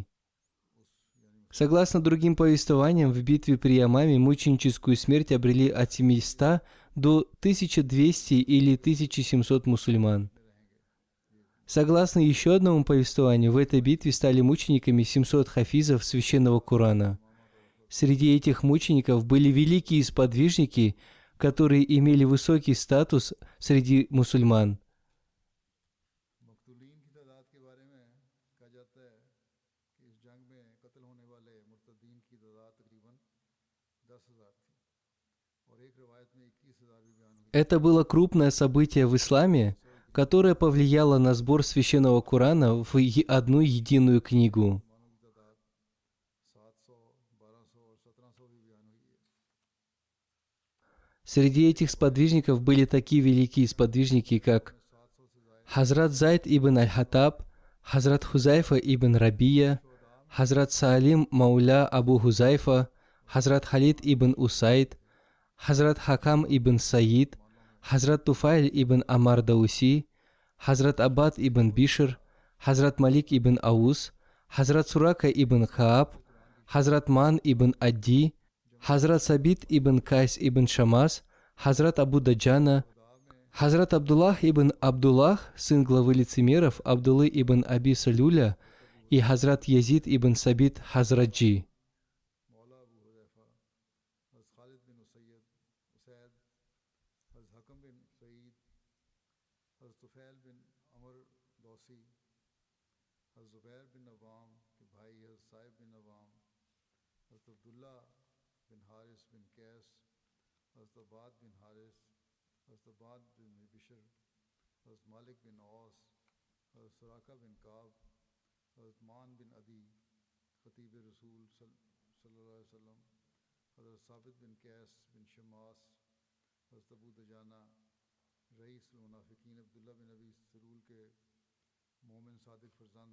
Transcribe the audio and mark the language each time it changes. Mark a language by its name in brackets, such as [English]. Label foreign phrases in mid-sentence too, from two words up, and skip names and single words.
[Russian] Согласно другим повествованиям, в битве при Ямаме мученическую смерть обрели от 700 до 1200 или 1700 мусульман. Согласно еще одному повествованию, в этой битве стали мучениками 700 хафизов священного Корана. Среди этих мучеников были великие сподвижники, которые имели высокий статус среди мусульман. [Urdu] مقتولین کی تعداد کے بارے میں کہا جاتا ہے کہ اس جنگ میں قتل ہونے والے مرتدین کی تعداد تقریباً 10,000 تھی اور ایک روایت میں 21,000 بھی بیان ہوئی. [Russian] Это было крупное событие в исламе, которое повлияло на сбор священного Корана в одну единую книгу. [Urdu] 700, 1200 اور 1700 بھی بیان ہوئی ہے. [Russian] Среди этих сподвижников были такие великие сподвижники, как Хазрат Зайд ибн Аль-Хаттаб, Хазрат Хузайфа ибн Рабия, Хазрат Саалим Мауля Абу Хузайфа, Хазрат Халид ибн Усайд, Хазрат Хакам ибн Саид, Хазрат Туфайль ибн Амар Дауси, Хазрат Аббад ибн Бишр, Хазрат Малик ибн Аус, Хазрат Сурака ибн Хааб, Хазрат Ман ибн Адди, Хазрат Сабит ибн Кайс ибн Шамас, Хазрат Абу Даджана, Хазрат Абдуллах ибн Абдуллах, сын главы лицемеров Абдуллы ибн Аби Салюля, и Хазрат Язид ибн Сабит Хазраджи. [Urdu] مولا ابو حذیفہ، حضرت خالد بن اسید، حضرت حکم بن سعید، حضرت طفیل بن عمرو دوسی، حضرت زبیر بن عوام کے بھائی حضرت سائب بن عوام، حضرت عبداللہ بن حارث بن قیس، حضرت عباد بن حارث، حضرت عباد بن بشر، حضرت مالک بن اوس، حضرت سراقہ بن کعب، حضرت معن بن عدی، خطیب رسول [Arabic] صلى الله عليه وسلم, [Urdu] حضرت ثابت بن قیس بن شماس، حضرت ابو دجانہ، رئیس منافقین عبداللہ بن ابی سلول کے مومن صادق فرزند.